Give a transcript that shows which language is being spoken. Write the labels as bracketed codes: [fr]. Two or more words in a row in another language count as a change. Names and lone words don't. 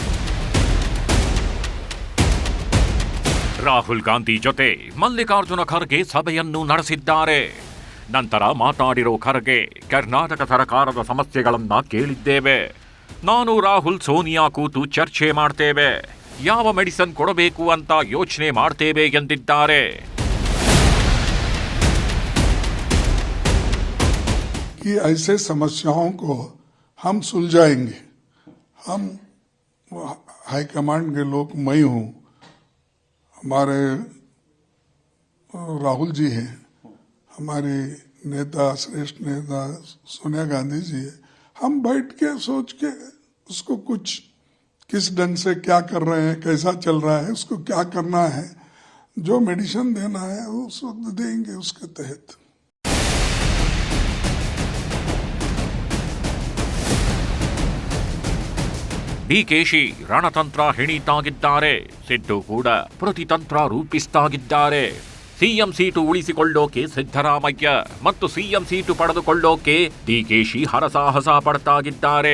[kn] ರಾಹುಲ್ ಗಾಂಧಿ ಜೊತೆ ಮಲ್ಲಿಕಾರ್ಜುನ ಖರ್ಗೆ ಸಭೆಯನ್ನು ನಡೆಸಿದ್ದಾರೆ. ನಂತರ ಮಾತಾಡಿರೋ ಖರ್ಗೆ, ಕರ್ನಾಟಕ ಸರ್ಕಾರದ ಸಮಸ್ಯೆಗಳನ್ನ ಕೇಳಿದ್ದೇವೆ. ನಾನು ರಾಹುಲ್ ಸೋನಿಯಾ ಕೂತು ಚರ್ಚೆ ಮಾಡ್ತೇವೆ. ಯಾವ ಮೆಡಿಸಿನ್ ಕೊಡಬೇಕು ಅಂತ ಯೋಚನೆ ಮಾಡ್ತೇವೆ ಎಂದಿದ್ದಾರೆ. [hi] कि ऐसे समस्याओं को हम सुलझाएंगे. हम हाईकमांड के लोग, मैं हूं, हमारे राहुल जी हैं, हमारे नेता श्रेष्ठ नेता सोनिया गांधी जी है. हम बैठ के सोच के उसको कुछ किस ढंग से क्या कर रहे हैं, कैसा चल रहा है, उसको क्या करना है, जो मेडिसिन देना है वो उस वक्त देंगे उसके तहत. [kn] ಡಿಕೆಶಿ ರಣತಂತ್ರ ಹೆಣಿತಾಗಿದ್ದಾರೆ. ಸಿದ್ದು ಕೂಡ ಪ್ರತಿತಂತ್ರ ರೂಪಿಸ್ತಾಗಿದ್ದಾರೆ. ಸಿಎಂ ಸೀಟು ಉಳಿಸಿಕೊಳ್ಳೋಕೆ ಸಿದ್ದರಾಮಯ್ಯ ಮತ್ತು ಸಿಎಂ ಸೀಟು ಪಡೆದುಕೊಳ್ಳೋಕೆ ಡಿಕೆಶಿ ಹರಸಾಹಸ ಪಡ್ತಾಗಿದ್ದಾರೆ.